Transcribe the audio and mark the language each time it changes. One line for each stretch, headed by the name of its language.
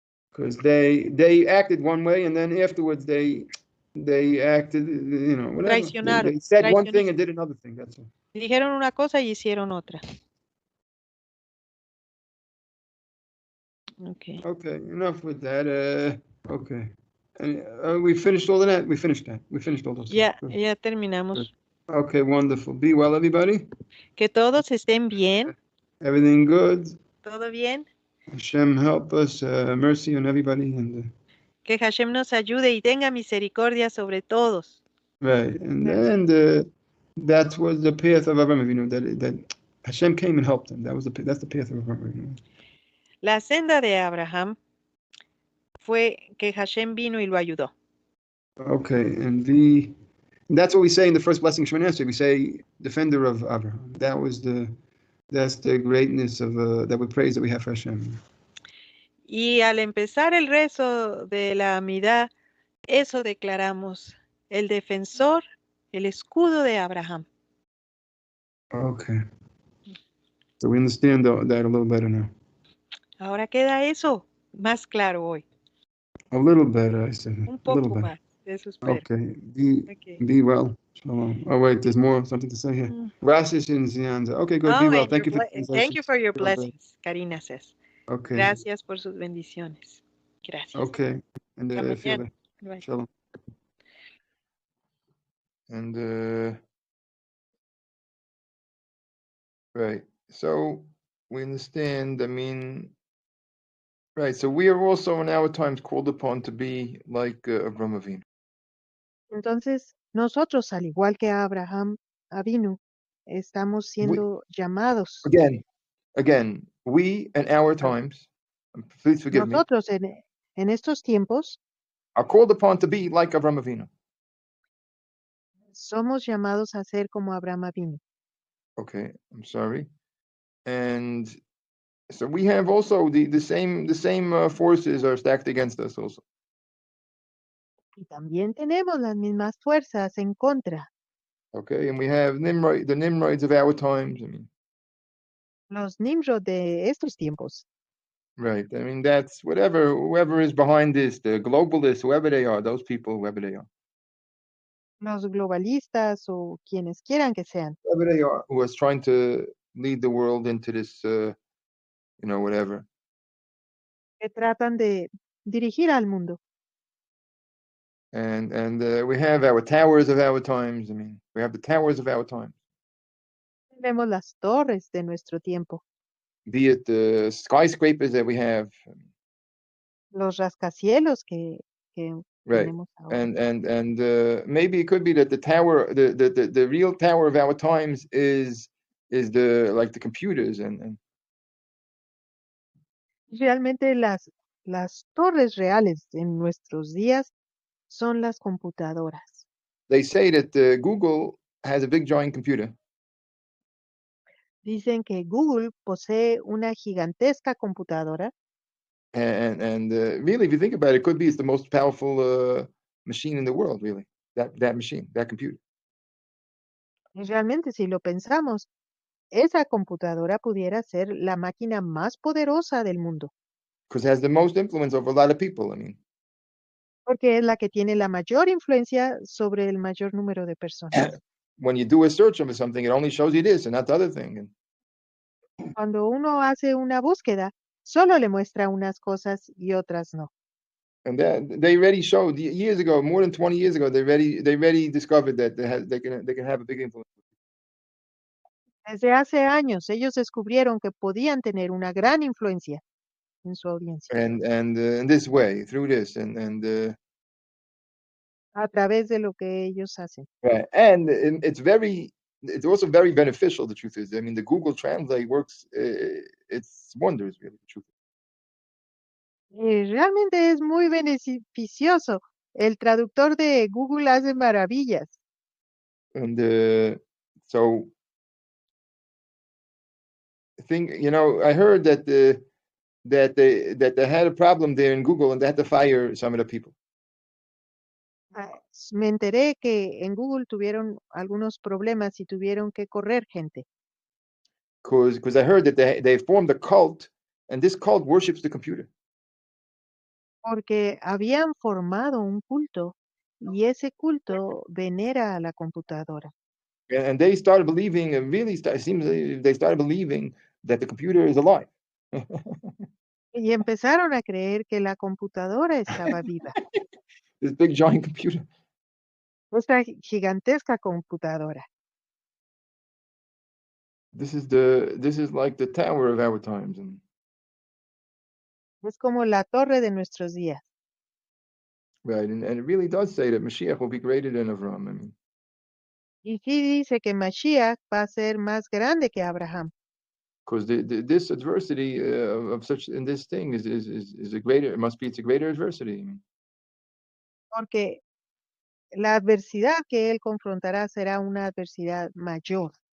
English: Because they acted one way and then afterwards they acted, whatever.
Spanish: Traicionaron.
English: They said one thing and did another thing. That's all.
Spanish: Dijeron una cosa y hicieron otra.
English: Okay. Okay, enough with that. Okay. And we finished all of that. We finished all those.
Spanish: Ya terminamos.
English: Good. Okay, wonderful. Be well, everybody.
Spanish: Que todos estén bien.
English: Everything good.
Spanish: Todo bien.
English: Hashem help us. Mercy on everybody. And
Spanish: Que Hashem nos ayude y tenga misericordia sobre todos.
English: Right, and that was the path of Avraham Avinu. That Hashem came and helped him. That's the path of Avraham Avinu.
Spanish: La senda de Abraham fue que Hashem vino y lo ayudó.
English: Okay, and that's what we say in the first blessing Shemini Esrei. We say defender of Abraham. That's the greatness of that we praise that we have for Hashem.
Spanish: Y al empezar el rezo de la Amidá, eso declaramos, el defensor, el escudo de Abraham.
English: Okay, so we understand that a little better now.
Spanish: Ahora queda eso más claro hoy.
English: A little better, I said.
Spanish: Un
English: A little
Spanish: poco
English: better.
Spanish: más, eso espero.
English: Okay, Okay. be well. Shalom. Oh wait, there's more something to say here. Rashish and Zianza. Okay, good. Be Oh, well. and Thank you for thank you for your Feel better. blessings, Karina says. Okay.
Spanish: Gracias por sus bendiciones. Gracias.
English: Okay. And
Spanish: Hasta
English: feel better. Bye.
Hebrew: Shalom.
English: And right. So we understand. I mean, right. So we are also in our times called upon to be like Avraham Avinu.
Spanish: Entonces, nosotros, al igual que Abraham Avinu, estamos siendo llamados.
English: Again, we in our times, please forgive me,
Spanish: Nosotros en estos tiempos
English: are called upon to be like Avraham Avinu.
Spanish: somos llamados a ser como Abraham Avinu.
English: Okay, I'm sorry. And so we have also the same forces are stacked against us also.
Spanish: Y también tenemos las mismas fuerzas en contra.
English: Okay, and we have the Nimrods of our times. I mean,
Spanish: Los Nimrod de estos tiempos.
English: right. I mean, that's whoever is behind this, the globalists, whoever they are, those people, whoever they are.
Spanish: Los globalistas o quienes quieran que sean.
English: Whoever they are, who is trying to lead the world into this, whatever.
Spanish: Que tratan de dirigir al mundo.
English: And we have our towers of our times. I mean, we have the towers of our times.
Spanish: Vemos las torres de nuestro tiempo.
English: Be it the skyscrapers that we have.
Spanish: Los rascacielos que
English: Right.
Spanish: tenemos ahora.
English: And maybe it could be that the real tower of our times is the computers and
Spanish: Realmente las torres reales en nuestros días son las computadoras.
English: they say that Google has a big giant computer.
Spanish: Dicen que Google posee una gigantesca computadora.
English: And really, if you think about it, could be it's the most powerful machine in the world, really. That machine, that computer.
Spanish: Y realmente, si lo pensamos, esa computadora pudiera ser la máquina más poderosa del mundo.
English: Because it has the most influence over a lot of people. I mean,
Spanish: Porque es la que tiene la mayor influencia sobre el mayor número de personas.
English: when you do a search of something, it only shows you this and not the other thing. And
Spanish: Cuando uno hace una búsqueda, solo le muestra unas cosas y otras no.
English: And that they already showed years ago, more than 20 years ago, they already discovered that they can have a big influence.
Spanish: Desde hace años, ellos descubrieron que podían tener una gran influencia en su audiencia
English: And in this way, through this, and
Spanish: a través de lo que ellos hacen.
English: right. And it's also very beneficial. The truth is, I mean, the Google Translate works. It's wonders, really. The truth.
Spanish: Realmente es muy beneficioso. El traductor de Google hace maravillas.
English: And so, I heard that they had a problem there in Google, and they had to fire some of the people.
Spanish: Me enteré que en Google tuvieron algunos problemas y tuvieron que correr gente.
English: Because I heard that they formed a cult, and this cult worships the computer.
Spanish: Porque habían formado un culto y ese culto venera a la computadora.
English: And they started believing, and really, it seems they started believing that the computer is alive.
Spanish: Y empezaron a creer que la computadora estaba viva.
English: This big giant computer.
Spanish: Esta gigantesca computadora.
English: This is like the tower of our times.
Spanish: Es como la torre de nuestros días.
English: Right, and it really does say that Mashiach will be greater than Avram. I mean,
Spanish: Y sí dice que Mashiach va a ser más grande que Abraham,
English: because this adversity of such in this thing is a greater. It must be it's a greater adversity. I mean,
Spanish: porque la adversidad que él confrontará será una adversidad mayor.